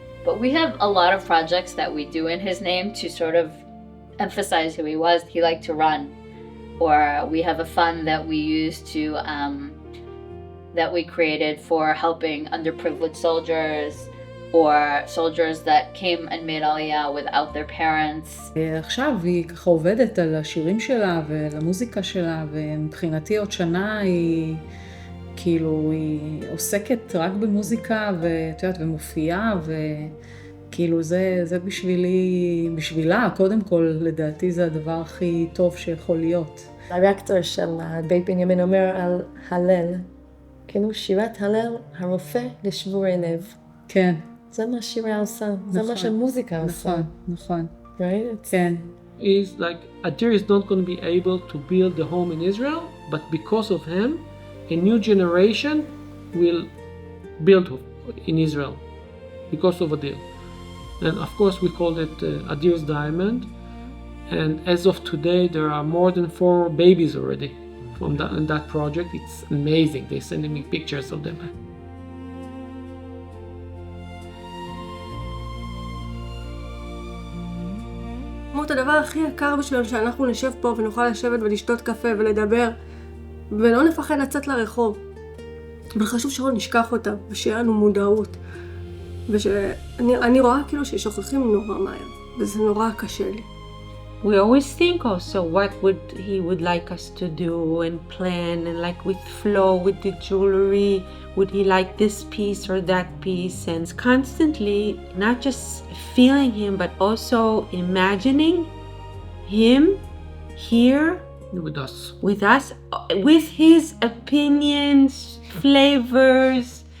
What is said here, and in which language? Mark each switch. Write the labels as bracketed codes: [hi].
[en] But we have a lot of projects that we do in his name to sort of emphasize who he was. He liked to run. Or we have a fund that we use to, that we created for helping underprivileged soldiers, or soldiers that came and made Aliyah without their parents. [he] עכשיו היא ככה עובדת על השירים שלה ועל המוזיקה שלה, ומבחינתי עוד שנה היא כאילו היא עוסקת רק במוזיקה ואת יודעת ומופיעה, וכאילו זה בשבילה קודם כל לדעתי זה הדבר הכי טוב שיכול להיות. הדירקטור של בית בנימין אומר על הלל, כאילו שירת הלל הרופא לשבורי לב. כן. זה מה שירה עושה, זה מה שמוזיקה עושה. נכון. [en] Right? [he] כן. [en] Is like Adir is not going to be able to build a home in Israel, but because of him, a new generation will build in Israel because of Adir. And of course we called it Adir's Diamond. And as of today, there are more than 4 babies already from that project. It's amazing. They're sending me pictures of them. [he] את הדבר הכי יקר בשבילנו שאנחנו נשב פה ונוכל לשבת ולשתות קפה ולדבר ולא נפחד לצאת לרחוב. וחשוב שלא נשכח אותה ושיהיה לנו מודעות. ושאני רואה כאילו ששוכחים נורא מהר וזה נורא קשה לי. [en] We always think also what he would like us to do and plan, and like with Flo, with the jewelry, would he like this piece or that piece, and constantly not just feeling him but also imagining him here with us, with his opinions, flavors.